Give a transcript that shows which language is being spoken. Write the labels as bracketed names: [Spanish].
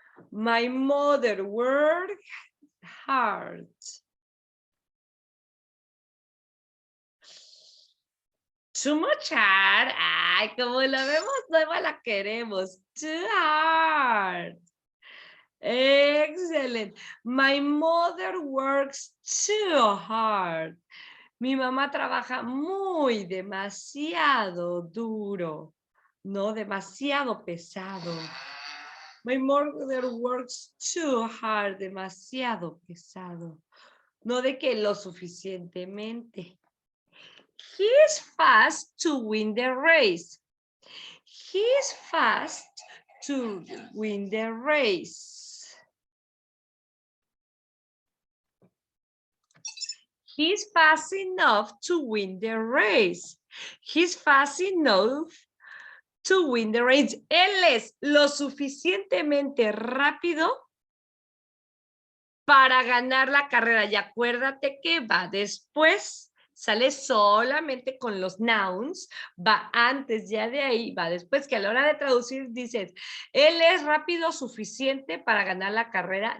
[English] My mother works hard. Too much hard. [Spanish] Ay, como la vemos nueva, la queremos. [English] Too hard. Excellent. My mother works too hard. [Spanish] Mi mamá trabaja muy, demasiado duro. No, demasiado pesado. [English] My mother works too hard. [Spanish] Demasiado pesado. No de que lo suficientemente. [English] He's fast to win the race. He's fast to win the race. He's fast enough to win the race. He's fast enough to win the race. [Spanish] Él es lo suficientemente rápido para ganar la carrera. Y acuérdate que va después sale solamente con los nouns, va antes, ya de ahí, va después, que a la hora de traducir dices, ¿él es rápido suficiente para ganar la carrera?